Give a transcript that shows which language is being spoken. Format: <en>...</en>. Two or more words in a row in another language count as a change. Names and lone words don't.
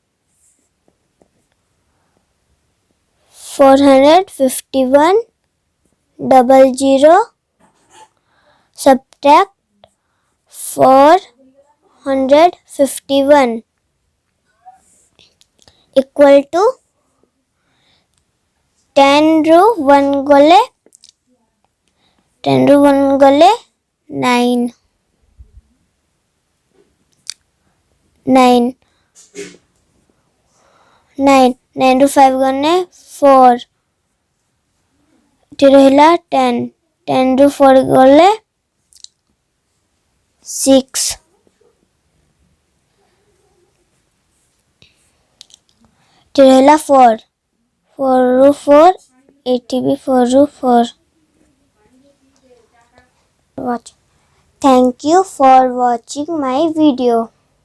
<or>451 00</or> <en>subtract 451 equal to</en> <or>10 ରୁ 1 ଗଲେ 10 ରୁ 1 ଗଲେ 9 ରୁ 5 ଗଲେ 4 ଏଠି ରହିଲା 10 ରୁ 4 ଗଲେ 6 ଏଠି ରହିଲା 4 ରୁ 4 ଏଠି ବି 4 ରୁ 4</or> <en>Thank you for watching my video.</en>